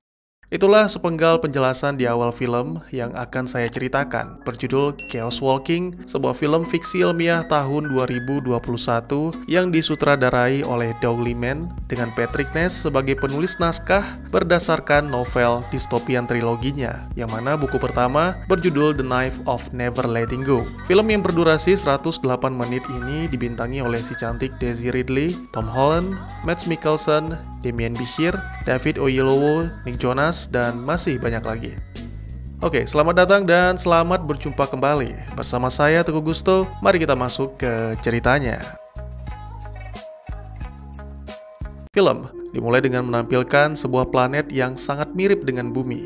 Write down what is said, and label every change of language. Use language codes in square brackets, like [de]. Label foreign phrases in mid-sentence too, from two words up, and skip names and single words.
[id] Itulah sepenggal penjelasan di awal film yang akan saya ceritakan, berjudul Chaos Walking, sebuah film fiksi ilmiah tahun 2021 yang disutradarai oleh Doug Liman dengan Patrick Ness sebagai penulis naskah berdasarkan novel distopian triloginya, yang mana buku pertama berjudul The Knife of Never Letting Go. Film yang berdurasi 108 menit ini dibintangi oleh si cantik Daisy Ridley, Tom Holland, Mads Mikkelsen, Damien Bichir, David Oyelowo, Nick Jonas, dan masih banyak lagi. Oke, selamat datang dan selamat berjumpa kembali. Bersama saya Teguh Gusto, mari kita masuk ke ceritanya. Film dimulai dengan menampilkan sebuah planet yang sangat mirip dengan bumi.